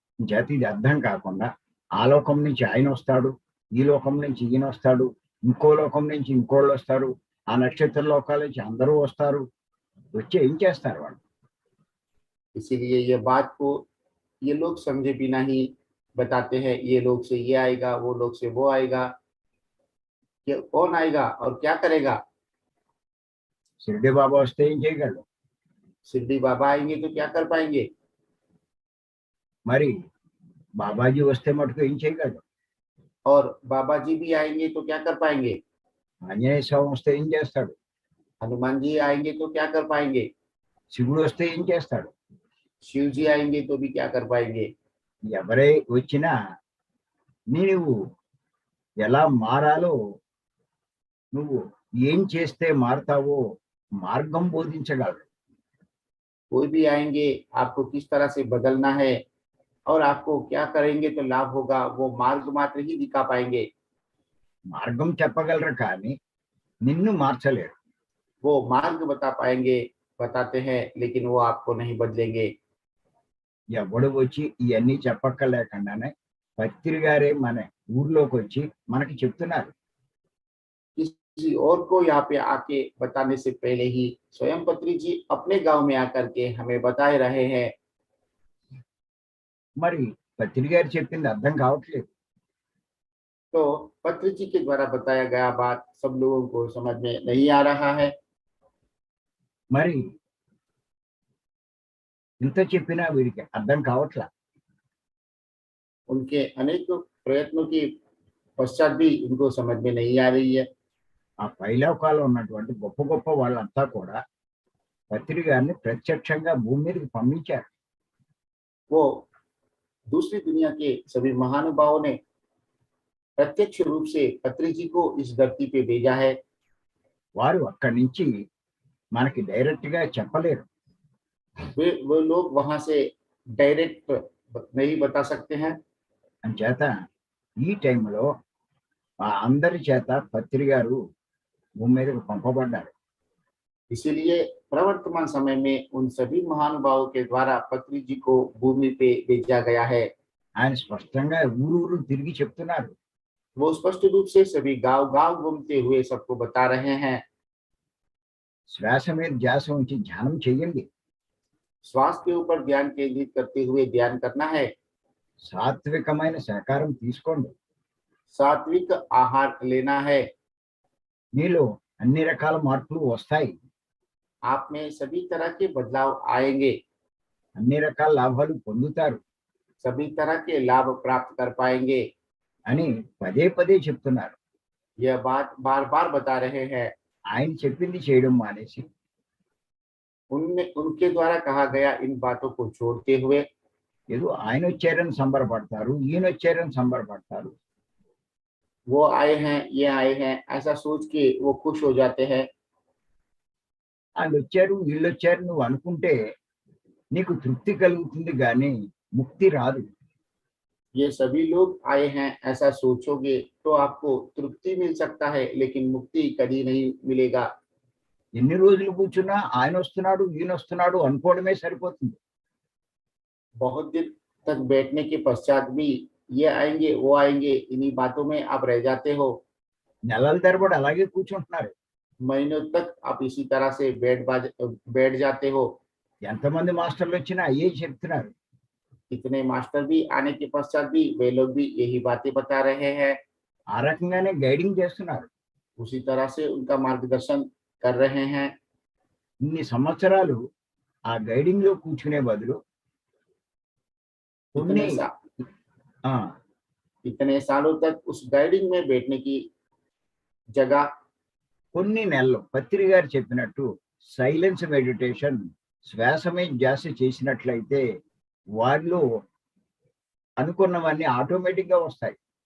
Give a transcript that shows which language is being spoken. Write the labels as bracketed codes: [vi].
[te] జాతి ఇది అర్థం కాకుండా ఆ లోకం నుంచి ఆయన వస్తాడు, ఈ లోకం నుంచి ఈయన వస్తాడు, ఇంకో లోకం నుంచి ఇంకోళ్ళు వస్తారు, ఆ నక్షత్ర లోకాల నుంచి అందరూ వస్తారు. వచ్చి ఏం చేస్తారు వాళ్ళు? [hi] इसीलिए ये बात को ये लोग समझे बिना ही बताते हैं, ये लोग से ये आएगा, वो लोग से वो आएगा, कि कौन आएगा और क्या करेगा। [te] షిరిడి బాబా వస్తే ఏం చేయగలడు? [hi] सिद्धि बाबा आएंगे तो क्या कर पाएंगे। [te] మరి బాబాజీ వస్తే మటుకు ఏం చేయగలడు? [hi] और बाबा जी भी आएंगे तो क्या कर पाएंगे? [te] ఆంజనేయ స్వామి వస్తే ఏం చేస్తాడు? [hi] हनुमान जी आएंगे तो क्या कर पाएंगे? [te] శివుడు వస్తే ఏం చేస్తాడు? [hi] शिव जी आएंगे तो भी क्या कर पाएंगे? [te] ఎవరై వచ్చినా నీవు ఎలా మారాలో, నువ్వు ఏం చేస్తే మారతావో మార్గం బోధించగలరు. [hi] कोई भी आएंगे, आपको किस तरह से बदलना है और आपको क्या करेंगे तो लाभ होगा, वो मार्ग मात्र ही दिखा पाएंगे। [te] మార్గం చెప్పగలరు కానీ నిన్ను మార్చలేరు. [hi] वो मार्ग बता पाएंगे, बताते हैं, लेकिन वो आपको नहीं बदलेंगे। [te] ఎవడు వచ్చి ఇవన్నీ చెప్పక్కర్లేకుండానే పత్రి గారే మన ఊర్లోకి వచ్చి మనకి చెప్తున్నారు. [hi] किसी और को यहाँ पे आके बताने से पहले ही स्वयं पत्री जी अपने गांव में आकर के हमें बताए रहे हैं। [te] మరి పత్రి గారు చెప్పింది అర్థం కావట్లేదు. [hi] तो पत्री जी के द्वारा बताया गया बात सब लोगों को समझ में नहीं आ रहा है। [te] మరి ఇంత చెప్పినా వీరికి అర్థం కావట్లా. [hi] उनके अनेक प्रयत्नों के पश्चात भी इनको समझ में नहीं आ रही है। [te] ఆ పైలోకాల్లో ఉన్నటువంటి గొప్ప గొప్ప వాళ్ళంతా కూడా పత్రి గారిని ప్రత్యక్షంగా భూమి మీదకి పంపించారు. [hi] वो दूसरी दुनिया के सभी महानुभावों ने प्रत्यक्ष रूप से पत्री जी को इस धरती पे भेजा है। [te] వారు అక్కడి నుంచి మనకి డైరెక్ట్ గా చెప్పలేరు. [hi] वो लोग वहां से डायरेक्ट नहीं बता सकते हैं। [te] అంచేత ఈ టైంలో ఆ అందరి చేత పత్రి గారు భూమి మీదకి పంపబడ్డారు. [hi] इसीलिए प्रवर्तमान समय में उन सभी महानुभावों के द्वारा पत्री जी को भूमि पे भेजा गया है। [te] ఆయన స్పష్టంగా ఊరు తిరిగి చెప్తున్నారు. [hi] वो स्पष्ट रूप से सभी गांव गांव घूमते हुए सबको बता रहे हैं। [te] శ్వాస మీద ధ్యాస ఉంచి ధ్యానం చేయండి. [hi] श्वास के ऊपर ध्यान केंद्रित करते हुए ध्यान करना है। [te] సాత్వికమైన సహకారం తీసుకోండి. [hi] सात्विक आहार लेना है। [te] మీలో అన్ని రకాల మార్పులు వస్తాయి. [hi] आप में सभी तरह के बदलाव आएंगे। [te] అన్ని రకాల లాభాలు పొందుతారు [hi] सभी तरह के लाभ प्राप्त कर पाएंगे। [te] అని పదే పదే చెప్తున్నారు. [hi] यह बात बार बार बता रहे हैं। [te] ఆయన చెప్పింది చేయడం మానేసి [hi] उनके द्वारा कहा गया इन बातों को छोड़ते हुए [te] ఏదో ఆయన వచ్చారని సంబరపడతారు, ఈయన వచ్చారని సంబరపడతారు. [hi] वो आए हैं, ये आए हैं, ऐसा सोच के वो खुश हो जाते हैं। [te] వాళ్ళు వచ్చారు వీళ్ళు వచ్చారు నువ్వు అనుకుంటే నీకు తృప్తి కలుగుతుంది కానీ ముక్తి రాదు. [hi] ये सभी लोग आए हैं ऐसा सोचोगे तो आपको तृप्ति मिल सकता है, लेकिन मुक्ति कभी नहीं मिलेगा। [te] ఎన్ని రోజులు కూర్చున్నా ఆయన వస్తున్నాడు ఈయన వస్తున్నాడు అనుకోవడమే సరిపోతుంది. [hi] बहुत दिन तक बैठने के पश्चात भी ये आएंगे वो आएंगे, इन्हीं बातों में आप रह जाते हो। [te] నెలల తరబడి అలాగే కూర్చుంటున్నారు. [hi] महीनों तक आप इसी तरह से बैठ जाते हो। [te] ఎంతమంది మాస్టర్లు వచ్చినా అయ్యే చెప్తున్నారు. [hi] इतने मास्टर भी आने के पश्चात भी वे लोग भी यही बातें बता रहे हैं। [te] ఆ రకంగానే గైడింగ్ చేస్తున్నారు. [hi] उसी तरह से उनका मार्गदर्शन कर रहे हैं। [te] ఇన్ని సంవత్సరాలు ఆ గైడింగ్ లో కూర్చునే బదులు కొన్ని [hi] इतने सा, ఆ, इतने सालों तक उस गाइडिंग में बैठने की जगह [te] కొన్ని నెలలు పత్రి గారు చెప్పినట్టు సైలెన్స్ మెడిటేషన్ శ్వాస మీద ధ్యాస చేసినట్లయితే వారిలో అనుకున్నవన్నీ ఆటోమేటిక్ గా వస్తాయి.